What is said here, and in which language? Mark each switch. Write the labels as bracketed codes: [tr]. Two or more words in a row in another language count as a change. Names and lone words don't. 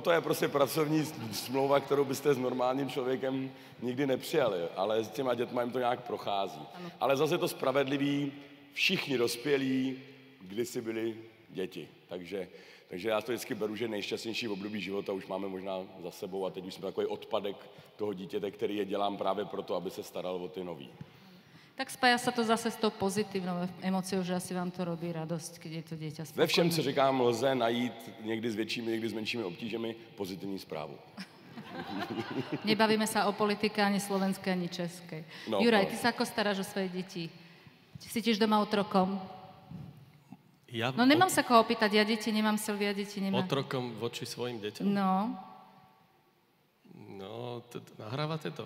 [cs] To je prostě pracovní smlouva, kterou byste s normálním člověkem nikdy nepřijali, ale s těma dětma jim to nějak prochází. Ano. Ale zase to spravedlivý, všichni dospělí kdysi byli děti. Takže já to vždycky beru, že nejšťastnější období života už máme možná za sebou a teď už jsme takový odpadek toho dítěte, který je dělám právě proto, aby se staral o ty nový. [sk] Tak spája sa to zase s tou pozitívnou emóciou, že asi vám to robí radosť, keď je to dieťa spokojné. [cs] Ve všem, co říkám, lze najít někdy s většími, někdy s menšími obtížemi pozitivní zprávu. [sk] Nebavíme sa o politike ani slovenskej, ani českej. No, Juraj, no. ty sa ako staráš o svoje deti? Si tiež doma otrokom? Ja No nemám sa koho opýtať, ja deti nemám, Silvia deti nemá. otrokom voči svojim deťom? No, No, nahrávate to.